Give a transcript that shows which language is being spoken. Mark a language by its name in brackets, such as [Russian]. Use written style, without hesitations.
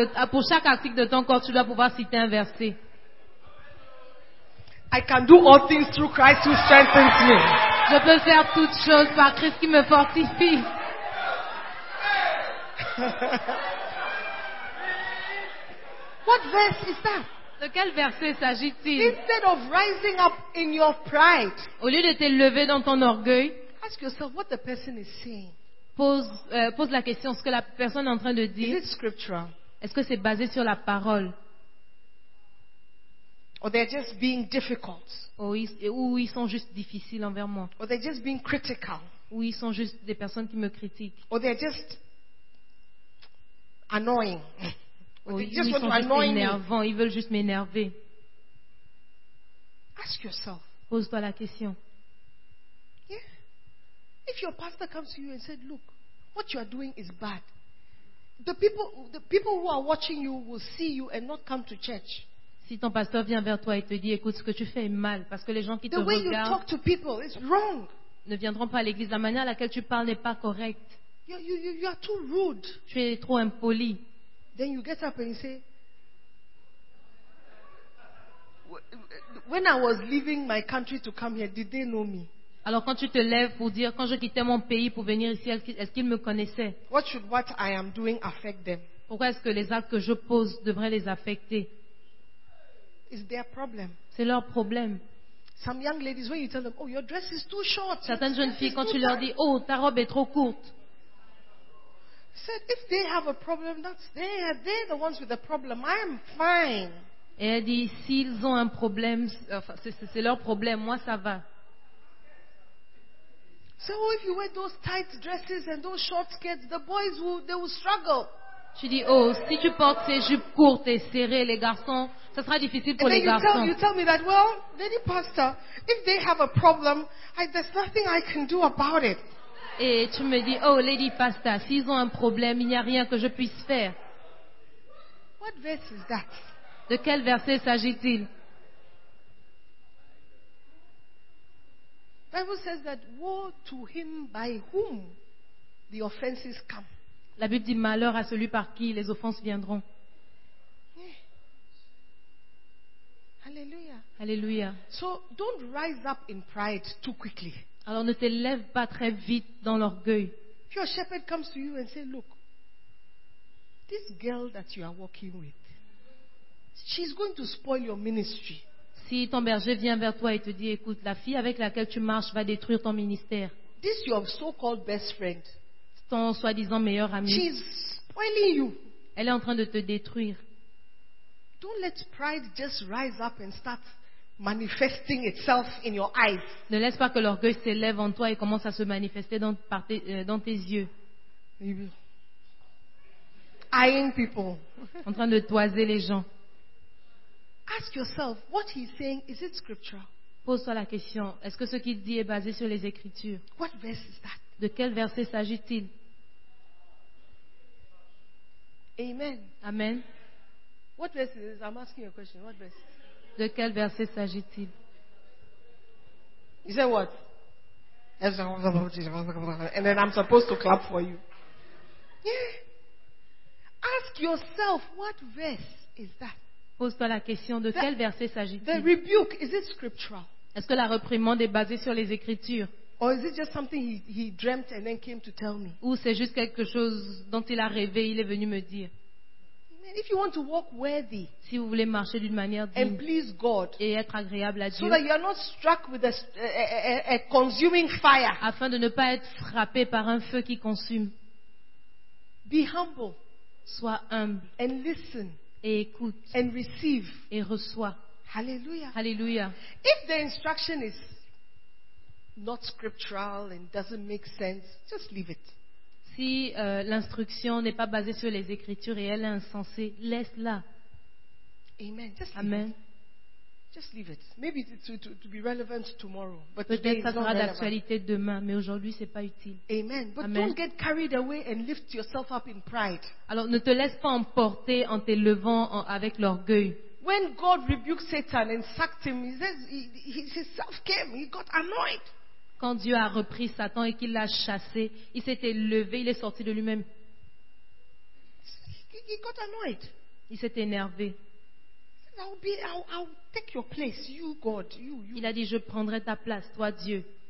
[French] Pour chaque article de ton corps, tu dois pouvoir citer un verset. [English] I can do all things through Christ who strengthens me. [French] Je peux faire toutes choses par Christ qui me fortifie. [English] What verse is that? [French] De quel verset s'agit-il? [English] Instead of rising up in your pride, [French] au lieu de te lever dans ton orgueil, [English] ask yourself what the person is saying. [French] Pose la question, ce que la personne est en train de dire. [English] Is it scriptural? [French] Est-ce que c'est basé sur la parole? [English] Or they're just being difficult. [French] Ou ils sont juste difficiles envers moi. [English] Or they're just being critical. [French] Ou ils sont juste des personnes qui me critiquent. [English] Or they're just annoying. [French] Ils sont juste énervants. Ils veulent juste m'énerver. [English] Ask yourself. [French] Pose-toi la question. [English] Yeah. If your pastor comes to you and said, look, what you are doing is bad. The people who are watching you will see you and not come to church. [French] Si ton pasteur vient vers toi et te dit, écoute, ce que tu fais est mal, parce que les gens qui te regardent ne viendront pas à l'église. La manière à laquelle tu parles n'est pas correcte. [English] You are too rude. [French] Tu es trop impoli. [English] Then you get up and you say, when I was leaving my country to come here, did they know me? [French] Alors quand tu te lèves pour dire, quand je quittais mon pays pour venir ici, est-ce qu'ils me connaissaient? [English] What should what I am doing affect them? [French] Pourquoi est-ce que les actes que je pose devraient les affecter? [English] It's their problem. [French] C'est leur problème. [English] Some young ladies, when you tell them, oh, your dress is too short. [French] Certaines jeunes filles, quand tu leur dis, oh, ta robe est trop courte. [English] Said, if they have a problem, that's they're the ones with the problem. I am fine. [French] Et elle dit, s'ils ont un problème, c'est leur problème. Moi, ça va. [English] So if you wear those tight dresses and those short skirts, the boys will struggle. [French] Tu dis, oh, si tu portes ces jupes courtes et serrées, les garçons, ça sera difficile pour [English] and [French] les [English] you [French] garçons. [English] You tell me that, well, lady pastor, if they have a problem, there's nothing I can do about it. [French] Et tu me dis, oh, lady pastor, s'ils ont un problème, il n'y a rien que je puisse faire. [English] What verse is that? [French] De quel verset s'agit-il? [English] The Bible says that woe to him by whom the offenses come. [French] La Bible dit malheur à celui par qui les offenses viendront. [English] Yeah. [French] Alléluia. [English] So don't rise up in pride too quickly. [French] Alors ne te lève pas très vite dans l'orgueil. [English] If your shepherd comes to you and says, look, this girl that you are walking with, she's going to spoil your ministry. [French] Si ton berger vient vers toi et te dit, écoute, la fille avec laquelle tu marches va détruire ton ministère. [English] This your so-called best friend. [French] Ton soi-disant meilleur ami. [English] She's spoiling you. [French] Elle est en train de te détruire. [English] Don't let pride just rise up and start manifesting itself in your eyes. [French] Ne laisse pas que l'orgueil s'élève en toi et commence à se manifester dans tes yeux. [English] Eyeing people. [French] En train de toiser les gens. [English] Ask yourself, what he's saying, is it scriptural? [French] Pose-toi la question, est-ce que ce qu'il dit est basé sur les Écritures? [English] What verse is that? [French] De quel verset s'agit-il? [English] Amen. Amen. What verse is it? I'm asking a question. What verse? [French] De quel verset s'agit-il? [English] You say what? And then I'm supposed to clap for you. Yeah. Ask yourself, what verse is that? [French] Pose-toi la question, de quel verset s'agit-il? [English] The rebuke, is it scriptural? [French] Est-ce que la réprimande est basée sur les Écritures? [English] Or is it just something he dreamt and then came to tell me? [French] Ou c'est juste quelque chose dont il a rêvé, il est venu me dire. [English] If you want to walk worthy, [French] si vous voulez marcher d'une manière digne [English] and please God, [French] et être agréable à Dieu, [English] so that you are not struck with a consuming fire, [French] afin de ne pas être frappé par un feu qui consume, [English] be humble, [French] sois humble [English] and listen, [French] et écoute [English] and receive, [French] et reçois. [English] Hallelujah. Hallelujah. If the instruction is not scriptural and doesn't make sense, just leave it. [French] Si l'instruction n'est pas basée sur les Écritures et elle est insensée, laisse-la. [English] Amen. Just Amen. Leave it. Just leave it. Maybe to be relevant tomorrow, but [French] peut-être [English] today [French] ça sera [English] relevant. [French] D'actualité demain, mais aujourd'hui c'est pas utile. [English] Amen. But Amen. Don't get carried away and lift yourself up in pride. [French] Alors ne te laisse pas emporter en t'élevant avec l'orgueil. [English] When God rebuked Satan and sacked him, he says he himself came. He got annoyed. [French] Quand Dieu a repris Satan et qu'il l'a chassé, il s'est élevé, il est sorti de lui-même. [English] He got annoyed. [French] Il s'est énervé. [English] I'll take your place, you God, you. [French] Il a dit, je prendrai ta place, toi Dieu.